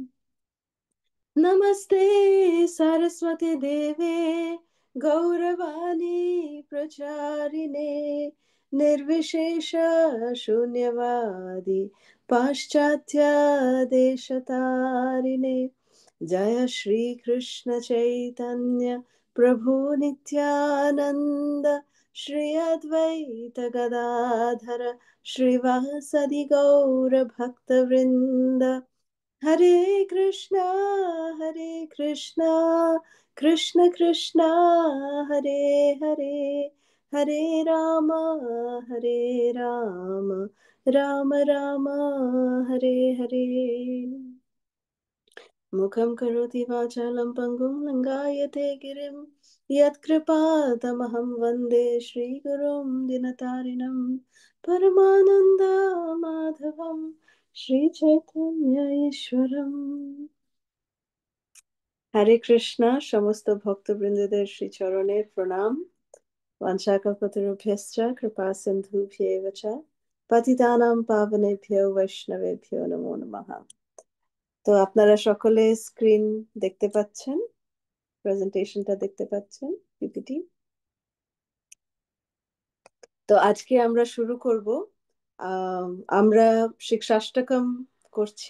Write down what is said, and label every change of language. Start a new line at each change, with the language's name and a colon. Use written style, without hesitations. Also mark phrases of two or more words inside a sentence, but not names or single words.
Sanskrit: नमस्ते सरस्वती देवे गौरवाणी प्रचारिणे निर्विशेष शून्यवादी पाश्चात्य देशतारिणे। जय श्री कृष्ण चैतन्य प्रभु नित्यानंद श्री अद्वैत गदाधर श्रीवासदि गौर भक्तवृंद। हरे कृष्णा कृष्ण कृष्णा हरे हरे हरे राम राम राम हरे हरे। मुखं करोति वाचालं पङ्गुं लङ्घयते गिरिं यत्कृपातमहं वन्दे श्रीगुरुं दिनतारिणं परमानन्दमाधवं श्रीचैतन्य ईश्वरम्।
Bangla: হরে কৃষ্ণ। সমস্ত ভক্তবৃন্দদের শ্রীচরণে প্রণাম।
Sanskrit: বাঞ্ছাকল্পতরুভ্যশ্চ কৃপা সিন্ধুভ্যেব চ পতিতানাং পাবনেভ্যো বৈষ্ণবেভ্যো নমো নমঃ।
Bangla: তো আপনারা সকলে স্ক্রিন দেখতে পাচ্ছেন, প্রেজেন্টেশনটা দেখতে পাচ্ছেন, পিপিটি। তো আজকে আমরা শুরু করব। আমরা শিক্ষাষ্টকম করছি।